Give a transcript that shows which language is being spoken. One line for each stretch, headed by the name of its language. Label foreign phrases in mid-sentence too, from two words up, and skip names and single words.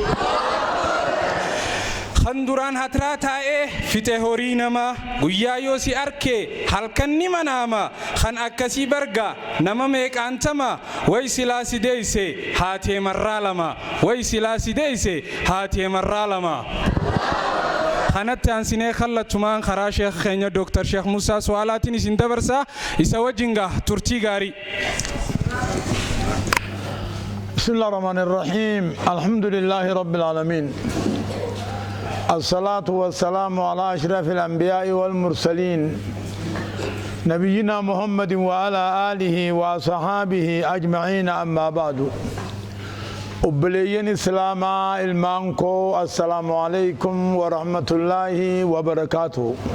Oromo: Kan duraan hatraa taa'ee fixe horii namaa guyyaa yoo si arke halkan ni manaama kan akkasii barga nama meeqaantama way silaa si deeyse haatee marraa lama way silaa si deeyse haatee marraa lama. kanatti aansinee kallattumaan karaa Sheekh keenya Dr. Sheekh Muusaa Su'aalaatiin isin dabarsaa isa wajjin gaa turtii gaarii.
Arabic: بسم الله الرحمن الرحيم الحمد لله رب العالمين الصلاة والسلام على أشرف الأنبياء والمرسلين نبينا محمد وعلى آله وصحابه أجمعين أما بعد أبليين إسلام المانكو السلام عليكم ورحمة الله وبركاته.